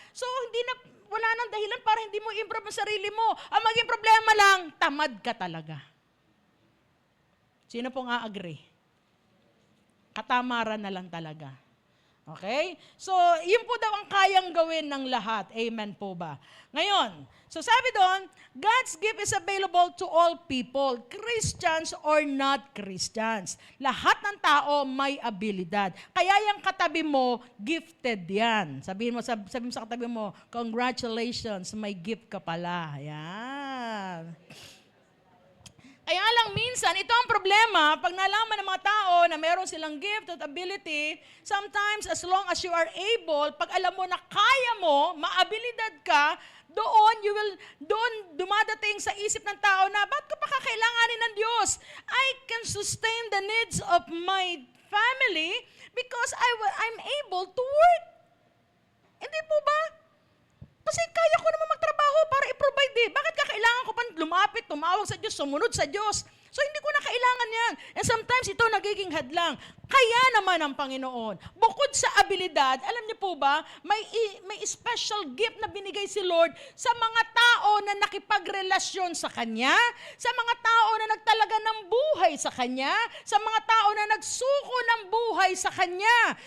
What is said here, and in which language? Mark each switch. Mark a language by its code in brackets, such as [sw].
[tl] So, wala nang dahilan para hindi mo improve ang sarili mo. Ang maging problema lang, tamad ka talaga. Sino pong a-agree? Katamaran na lang talaga. Okay? So, yun po daw ang kayang gawin ng lahat. Amen po ba? Ngayon, [en] so [tl] sabi doon, [en] God's gift is available to all people, Christians or not Christians. [tl] Lahat ng tao may abilidad. Kaya yung katabi mo, gifted yan. Sabihin mo sa katabi mo, congratulations, may gift ka pala. Yan. Kaya lang minsan, ito ang problema, pag nalaman ng mga tao na meron silang gift at ability, [en] sometimes as long as you are able, [tl] pag alam mo na kaya mo, maabilidad ka, doon dumadating sa isip ng tao na, ba't ko pa kakailanganin ng Diyos? [en] I can sustain the needs of my family because I'm able to work. [tl] Hindi po ba? Kasi kaya ko naman magtrabaho para i-provide eh. Bakit kakailangan ko pa lumapit, tumawag sa Diyos, sumunod sa Diyos? So hindi ko na kailangan yan. [en] And sometimes [tl] ito nagiging hadlang. Kaya naman ang Panginoon. Bukod sa abilidad, alam niyo po ba, may special gift na binigay si Lord sa mga tao na nakipagrelasyon sa Kanya, sa mga tao na nagtalaga ng buhay sa Kanya, sa mga tao na nagsuko ng buhay sa Kanya.